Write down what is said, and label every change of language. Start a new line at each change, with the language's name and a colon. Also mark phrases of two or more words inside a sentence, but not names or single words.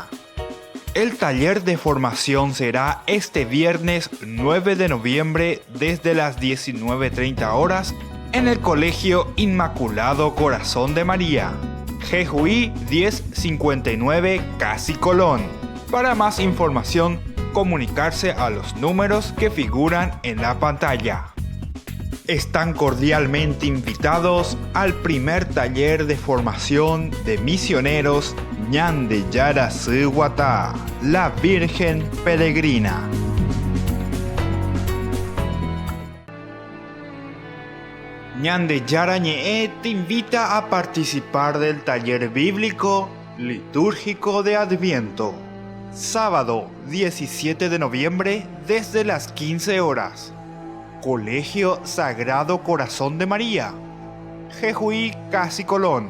Spanish: El taller de formación será este viernes 9 de noviembre desde las 19:30 horas en el Colegio Inmaculado Corazón de María, Jejuí 1059 Casi Colón. Para más información, comunicarse a los números que figuran en la pantalla. Están cordialmente invitados al primer taller de formación de misioneros Ñande Yara Suguata, la Virgen Peregrina. Ñande Yara Ñe'e te invita a participar del taller bíblico litúrgico de Adviento, sábado 17 de noviembre desde las 15 horas. Colegio Sagrado Corazón de María, Jejuí Casi Colón.